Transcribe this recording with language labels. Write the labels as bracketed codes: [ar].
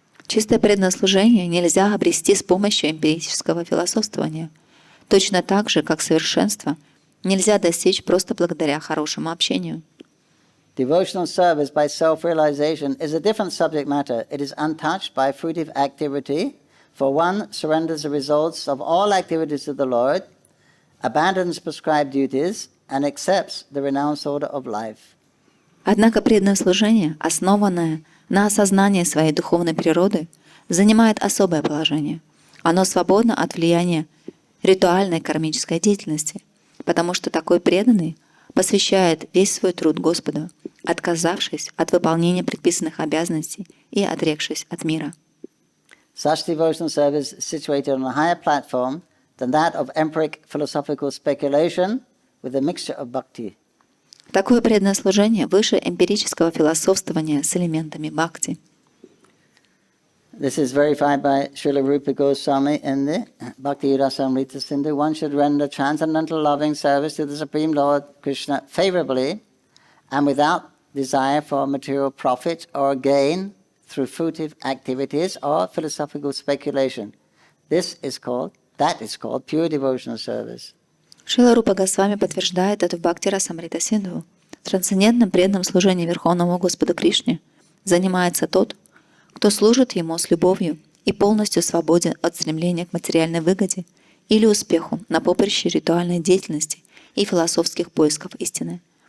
[ru] Чистое преданное служение нельзя обрести с помощью эмпирического философствования. Точно так же, как совершенство нельзя достичь просто благодаря хорошему общению. [en] Devotional service by self-realization is a different subject matter. It is untouched by fruitive activity, for one surrenders the results of all activities to the Lord, abandons prescribed duties, and accepts the renounced order of life. [ru] Однако преданное служение, основанное на осознании своей духовной природы, занимает особое положение. Оно свободно от влияния ритуальной кармической деятельности, потому что такой преданный посвящает весь свой труд Господу, отказавшись от выполнения предписанных обязанностей и отрекшись от мира. [en] Such devotional service is situated on a higher platform than that of empiric philosophical speculation with a mixture of bhakti. [ru] Такое преданное служение выше эмпирического философствования с элементами бхакти. [en] This is verified by Srila Rupa Goswami in the Bhakti Rasamrita Sindhu. One should render transcendental loving service to the Supreme Lord Krishna favorably and without desire for material profit or gain through fruitive activities or philosophical speculation. That is called pure devotional service. [ru] Шрила Рупа Госвами подтверждает это в Бхакти Расамрита Синдху. Трансцендентным преданным служением Верховному Господу Кришне занимается тот, кто служит Ему с любовью и полностью свободен от стремления к материальной выгоде или успеху на поприще ритуальной деятельности и философских поисков истины.